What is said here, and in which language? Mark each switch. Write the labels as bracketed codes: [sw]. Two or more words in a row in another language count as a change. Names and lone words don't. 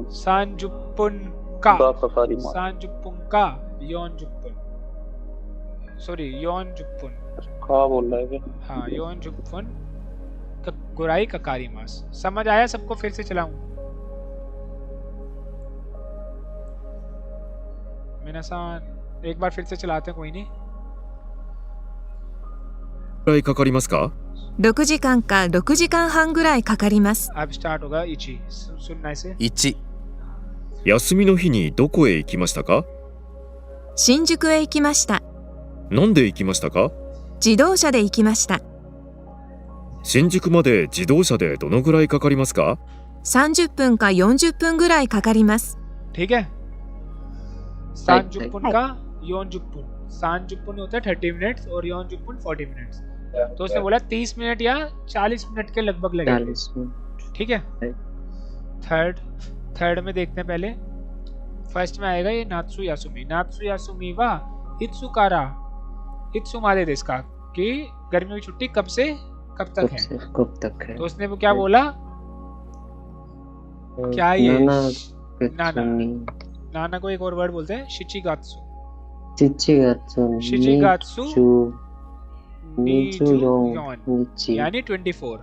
[hi] सांजुपुन का योनजुपुन, सॉरी योनजुपुन का बोल रहा है। [ja] हाँ 四十分ぐらいかかります. [hi] समझ आया सबको? फिर से चलाऊं? मिनासान एक बार फिर से चलाते हैं, कोई नहीं। [ja] ぐらいかかりますか 6時間か6時間半ぐらいかかります。 [hi] अब स्टार्ट होगा इची, सुनना इसे। [ja] 1 休みの日にどこへ行きましたか新宿へ行きました。なんで行きましたか自動車で行きました。新宿まで自動車でどのぐらいかかりますか 30分か40分ぐらいかかります。 [hi] ठीक है, सांजुपुन का योनजुपुन, सांजुपुन होता है 30 मिनट्स और योनजुपुन 40 मिनट्स। तो उसने बोला 30 मिनट या 40 मिनट के लगभग लगेंगे। ठीक है, थर्ड में देखते हैं पहले। फर्स्ट में आएगा ये [ja] 夏休みはいつからいつまでですか, [hi] कि गर्मियों की छुट्टी कब से कब तक है। तो उसने वो क्या बोला? क्या ये नाना को एक और वर्ड बोलते हैं, [ja] 七月二十四 [hi] यानी 24।